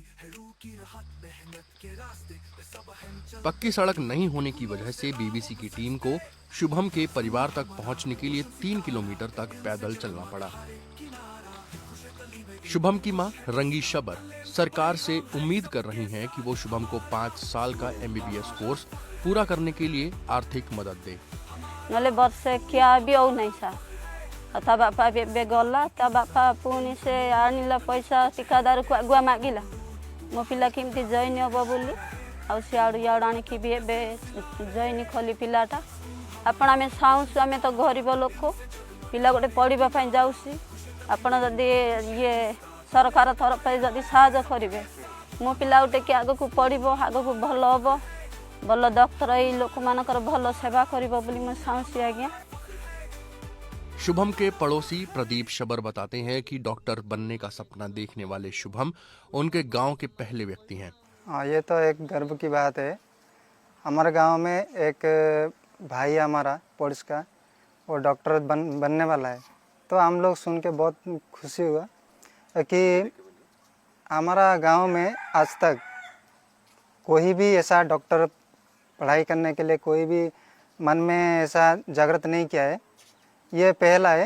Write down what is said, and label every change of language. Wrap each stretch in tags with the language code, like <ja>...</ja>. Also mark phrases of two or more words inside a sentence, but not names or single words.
<hi>पक्की सड़क नहीं होने की वजह से BBC की टीम को शुभम के परिवार तक पहुंचने के लिए 3 किलोमीटर तक पैदल चलना पड़ा। शुभम की मां रंगी शबर सरकार से उम्मीद कर रही हैं कि वो शुभम को 5 साल का MBBS कोर्स पूरा करने के लिए आर्थिक मदद दे। नले वर्ष क्या भी औ नहीं सा</hi> <or>ତା ବାପା ଏବେ ଗଲା ତା ବାପା ପୁଣି ସେ ଆଣିଲା ପଇସା ଠିକାଦାରକୁ ଆଗୁଆ ମାଗିଲା ମୋ ପିଲା କେମିତି ଜଏନ୍ ହେବ ବୋଲି ଆଉ ସିଆଡ଼ୁ ଇଆଡ଼ୁ ଆଣିକି ବି ଏବେ ଜଏନ୍ କଲି ପିଲାଟା ଆପଣ ଆମେ ଚାହୁଁଛୁ ଆମେ ତ ଗରିବ ଲୋକ ପିଲା ଗୋଟେ ପଢ଼ିବା ପାଇଁ ଯାଉଛି ଆପଣ ଯଦି ଇଏ ସରକାର ତରଫରୁ ଯଦି ସାହାଯ୍ୟ କରିବେ ମୋ ପିଲା ଗୋଟେ କି ଆଗକୁ ପଢ଼ିବ ଆଗକୁ ଭଲ ହେବ ଭଲ ଡକ୍ଟର ଏଇ ଲୋକମାନଙ୍କର ଭଲ ସେବା କରିବ ବୋଲି ମୁଁ ଚାହୁଁଛି ଆଜ୍ଞା।</or> <hi>शुभम के पड़ोसी प्रदीप शबर बताते हैं कि डॉक्टर बनने का सपना देखने वाले शुभम उनके गांव के पहले व्यक्ति हैं। हाँ, ये तो एक गर्व की बात है। हमारे गांव में एक भाई हमारा पड़ोस का वो डॉक्टर बनने वाला है तो हम लोग सुन के बहुत खुशी हुआ कि हमारा गांव में आज तक कोई भी ऐसा डॉक्टर पढ़ाई करने के लिए कोई भी मन में ऐसा जागृत नहीं किया है, ये पहला है।</hi>